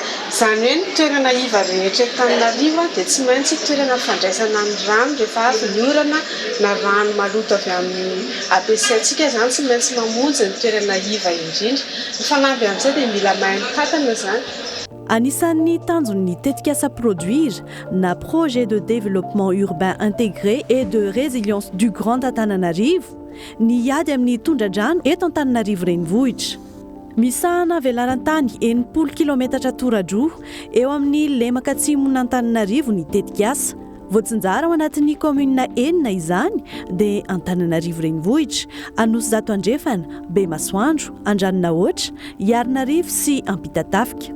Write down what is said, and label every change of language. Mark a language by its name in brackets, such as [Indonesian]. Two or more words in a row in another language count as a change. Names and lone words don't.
[Malagasy] Izany hoe ny toerana iva rehetra Tananarivo dia tsy maintsy toerana fandraisana ny rano rehefa avy ny orana na rano maloto avy amin'ny ABC-ntsika zany tsy maintsy mamonjy ny toerana iva indrindra. Ny fanampy amin'izay dia mila mahay mitantana zany. Anisan'ny tanjon'ny tetikasa produire na projet de développement urbain intégré et de résilience du Grand Antananarivo ny iady amin'ny tondradrano eto Antananarivo renivohitra. Misahana velarantany 80 kilometatra tora-droa eo amin'ny lemaka atsimon'ny Antananarivo ny tetikasa. Voatsinjara ao anatin'ny komuna enina izany dia Antananarivo renivohitra, Anosy Andrefana, Bemasoandro, Andranonahitra, Hiaronarivo sy Ampitatafika.